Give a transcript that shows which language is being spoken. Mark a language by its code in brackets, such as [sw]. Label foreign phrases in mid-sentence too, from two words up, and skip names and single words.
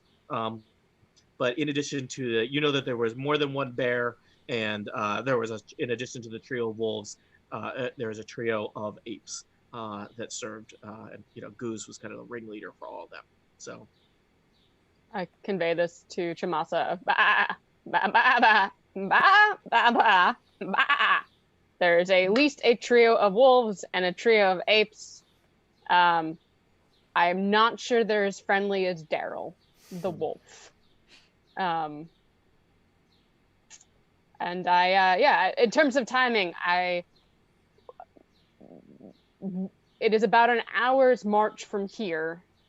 [en] But in addition to that there was more than one bear, and there was in addition to the trio of wolves, there was a trio of apes that served, and Goose was kind of the ringleader for all of them. So I convey this to Chamasa. Ba, ba, ba, ba, ba, ba, ba. There's at least a trio of wolves and a trio of apes. I'm not sure they're as friendly as Daryl, the wolf. And in terms of timing, it is about an hour's march from here.